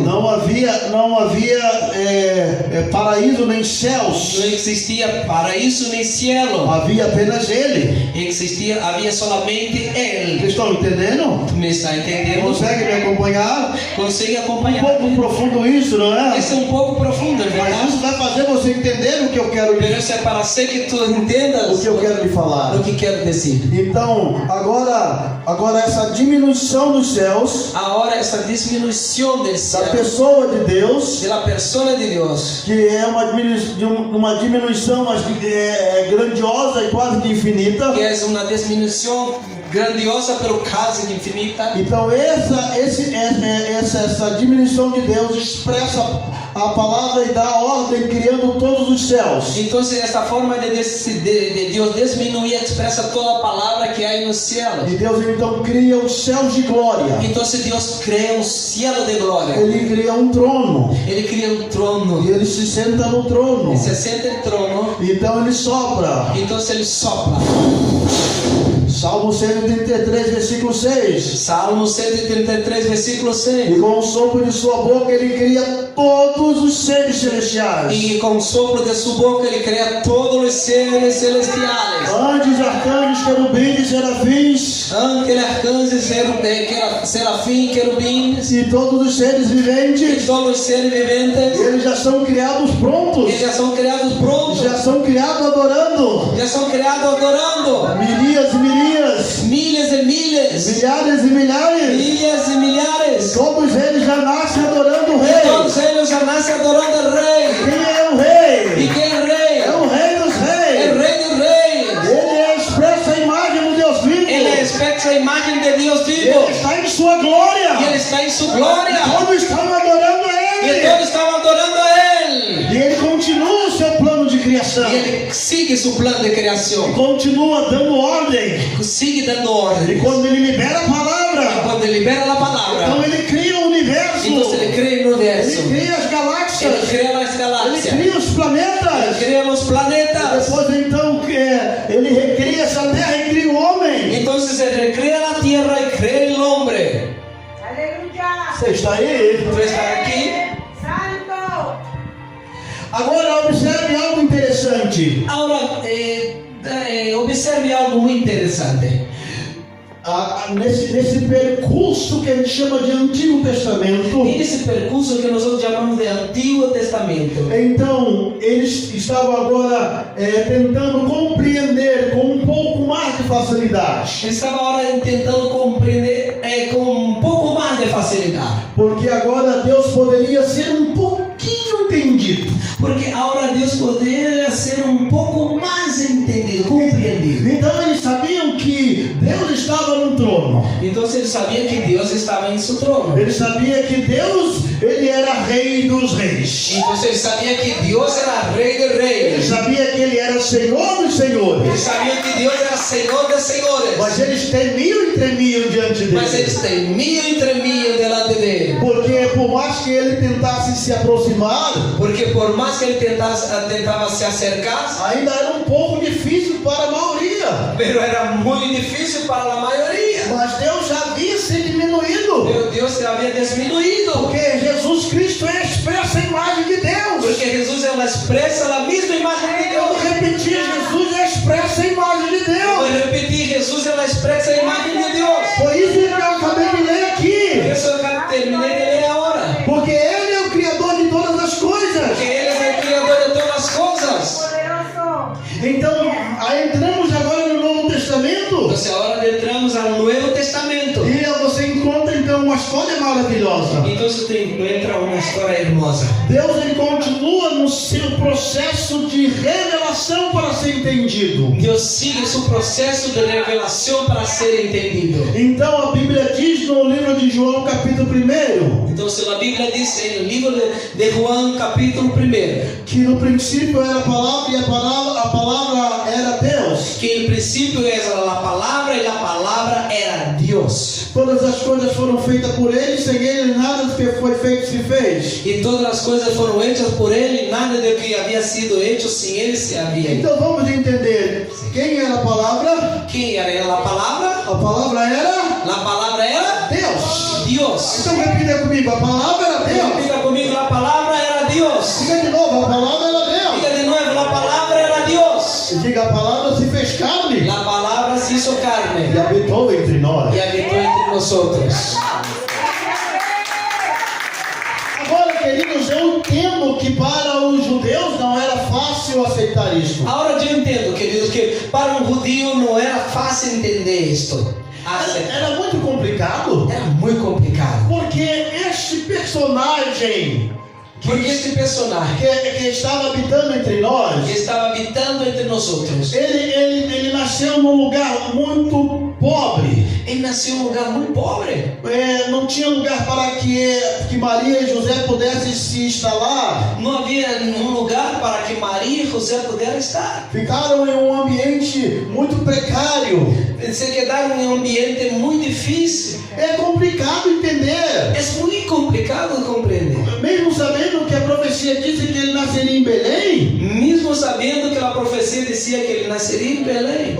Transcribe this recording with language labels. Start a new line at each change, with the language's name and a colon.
Portuguese: Não havia paraíso nem céus.
Spanish: No existía paraíso ni cielo.
Portuguese: Havia apenas ele.
Spanish: Había solamente Él.
Portuguese: Vocês estão entendendo?
Spanish: ¿Me está entendiendo?
Portuguese: Consegue me acompanhar?
Spanish: Consigue
Portuguese: Um
Spanish: acompañar.
Portuguese: pouco profundo isso, não é?
Spanish: Es un poco profundo,
Portuguese: Mas
Spanish: ¿verdad?
Portuguese: isso vai fazer você entender o que eu quero
Spanish: Pero eso es para hacer que tú entendas
Portuguese: o que eu quero lhe falar.
Spanish: lo que quiero decir.
Portuguese: Então, agora essa diminuição dos céus,
Spanish: Ahora esa disminución del
Portuguese: da
Spanish: cielo,
Portuguese: pessoa de Deus,
Spanish: de la persona de Dios,
Portuguese: que é uma diminuição mas grandiosa e quase que infinita.
Spanish: que es una disminución grandiosa pero casi infinita.
Portuguese: Então essa diminuição de Deus expressa a palavra e dá a ordem criando todos os céus.
Spanish: Entonces esta forma de Dios disminuir expresa toda palabra que hay en los cielos.
Portuguese: E Deus então cria os céus de glória.
Spanish: Entonces Dios crea un cielo de gloria.
Portuguese: Ele cria um trono.
Spanish: Él crea un trono.
Portuguese: E ele se senta no trono.
Spanish: Y se sienta el trono.
Portuguese: Então ele sopra.
Spanish: Entonces Él sopla.
Portuguese: Salmo 133, versículo 6.
Spanish: Salmo 133, versículo 6.
Portuguese: E com o sopro de sua boca ele cria todos os seres celestiais.
Spanish: Y con soplo de su boca Él crea todos los seres celestiales.
Portuguese: Anjos, arcanjos, querubins, serafins
Spanish: Ángeles, arcángeles, serafim, querubins
Portuguese: e todos os seres
Spanish: y
Portuguese: viventes,
Spanish: todos los seres viventes.
Portuguese: eles já são criados prontos,
Spanish: Ellos ya son creados prontos.
Portuguese: já são criados adorando.
Spanish: Ya son creados adorando.
Portuguese: Milhas e milhas,
Spanish: Miles de miles.
Portuguese: milhares e milhares,
Spanish: Miles y millares.
Portuguese: todos eles já nascem adorando o
Spanish: Y
Portuguese: Rei.
Spanish: todos ellos ya nacen adorando al Rey.
Portuguese: Quem é o Rei?
Spanish: ¿Y quién es el Rey?
Portuguese: É o Rei dos Reis.
Spanish: El Rey de Reyes.
Portuguese: Ele expressa a imagem do Deus vivo.
Spanish: Él expresa la imagen de Dios vivo.
Portuguese: Ele está em sua glória.
Spanish: Y Él está en su gloria.
Portuguese: Todos estão adorando
Spanish: Y
Portuguese: Ele.
Spanish: todos estaban adorando a Él.
Portuguese: E Ele continua o seu plano de criação.
Spanish: Y Él sigue su plan de creación.
Portuguese: Continua dando ordem.
Spanish: Sigue dando
Portuguese: E
Spanish: orden.
Portuguese: quando Ele libera a
Spanish: Y
Portuguese: palavra,
Spanish: cuando libera la
Portuguese: então
Spanish: palabra,
Portuguese: Ele cria o universo.
Spanish: entonces Él crea el universo.
Portuguese: Ele cria as
Spanish: Él
Portuguese: galáxias.
Spanish: crea las
Portuguese: Ele
Spanish: galaxias.
Portuguese: cria os
Spanish: Él
Portuguese: planetas.
Spanish: crea los planetas.
Portuguese: Depois então Ele recria essa terra e cria o homem.
Spanish: Entonces Él recrea la tierra y crea el hombre. Aleluya.
Portuguese: Você está aí?
Spanish: ¿Tú estás aquí? Santo.
Portuguese: Agora observe algo interessante.
Spanish: Ahora, observe algo muy interesante.
Portuguese: Nesse percurso que a gente chama de Antigo Testamento,
Spanish: En ese percurso que nosotros llamamos de Antiguo Testamento,
Portuguese: então eles estavam agora tentando compreender com um pouco mais de facilidade,
Spanish: estaba ahora intentando comprender con un poco más de facilidad.
Portuguese: porque agora Deus poderia ser um pouquinho entendido.
Spanish: Porque ahora Dios podría ser un poco más entendido, compreendido.
Portuguese: Então eles sabiam que Deus estava no trono.
Spanish: Entonces él sabía que Dios estaba en su trono.
Portuguese: Ele sabia que Deus, ele era Rei dos Reis.
Spanish: Entonces él sabía que Dios era Rey de
Portuguese: Ele
Spanish: Reyes.
Portuguese: sabia que ele era Senhor dos
Spanish: Él
Portuguese: Senhores.
Spanish: sabía que Dios era Señor de señores.
Portuguese: Mas eles temiam e tremiam diante Mas dele. eles temiam e tremiam delante dele. Porque por mais que ele tentasse se aproximar,
Spanish: Porque por más que él tentaba se acercar,
Portuguese: ainda era um pouco difícil para a maioria.
Spanish: pero era muy difícil para la mayoría.
Portuguese: Mas Deus já havia se diminuído.
Spanish: Pero Dios se había disminuido.
Portuguese: Porque Jesus Cristo é a expressa imagem de Deus.
Spanish: Porque Jesús expresa la misma imagen de
Portuguese: Eu vou
Spanish: Dios.
Portuguese: repetir, Jesus é a expressa imagem de
Spanish: Voy
Portuguese: Deus.
Spanish: a repetir, Jesús expresa la imagen de Dios.
Portuguese: Foi isso que eu acabei de ler
Spanish: Por
Portuguese: aqui.
Spanish: eso terminé de leer ahora.
Portuguese: Porque Ele é o Criador de todas as coisas.
Spanish: Porque Él es el creador de todas las cosas. Poderoso.
Portuguese: Então, aí entramos agora no Novo Testamento.
Spanish: Entonces ahora entramos al Nuevo Testamento.
Portuguese: E você encontra então uma história maravilhosa.
Spanish: Entonces te encuentra una historia hermosa.
Portuguese: Deus ele continua no seu processo de revelação para ser entendido.
Spanish: Dios sigue su proceso de revelación para ser entendido.
Portuguese: Então a Bíblia diz no livro de João, capítulo 1,
Spanish: Entonces la Biblia dice en el libro de Juan capítulo 1
Portuguese: que no princípio era a palavra e a palavra era Deus.
Spanish: que el principio era la palabra y la palabra era Dios.
Portuguese: Todas as coisas foram feitas por Ele, sem Ele nada do que foi feito se fez.
Spanish: Y todas las cosas fueron hechas por Él y nada de lo que había sido hecho sin Él se había hecho.
Portuguese: Então vamos entender quem era a palavra.
Spanish: ¿Quién era la palabra?
Portuguese: A palavra era
Spanish: La palabra era
Portuguese: Deus.
Spanish: Dios.
Portuguese: Então repita comigo, a palavra era Deus.
Spanish: Diga conmigo, la palabra era Dios.
Portuguese: Diga de novo, a palavra era Deus.
Spanish: Diga de nuevo, la palabra era Dios.
Portuguese: E diga, a palavra se fez carne
Spanish: La palabra se hizo
Portuguese: e
Spanish: carne
Portuguese: habitou entre nós.
Spanish: y habitó entre nosotros.
Portuguese: Agora, queridos, eu entendo que para os judeus não era fácil aceitar isso.
Spanish: Ahora yo entiendo, queridos, que para un judío no era fácil entender esto.
Portuguese: Era muito complicado,
Spanish: Era muy complicado.
Portuguese: porque este personagem
Spanish: Porque este personaje
Portuguese: que estava habitando entre nós,
Spanish: que estaba habitando entre nosotros,
Portuguese: ele nasceu num lugar muito pobre.
Spanish: él nació en un lugar muy pobre.
Portuguese: Não tinha lugar para que Maria e José pudessem se instalar.
Spanish: No había un lugar para que María y José pudieran estar.
Portuguese: Ficaram em um ambiente muito precário.
Spanish: Se quedaron en un ambiente muy difícil.
Portuguese: É complicado entender.
Spanish: Es muy complicado de comprender.
Portuguese: Mesmo sabendo que a profecia disse que ele nasceria em Belém,
Spanish: Mismo sabiendo que la profecía decía que él nacería en Belén.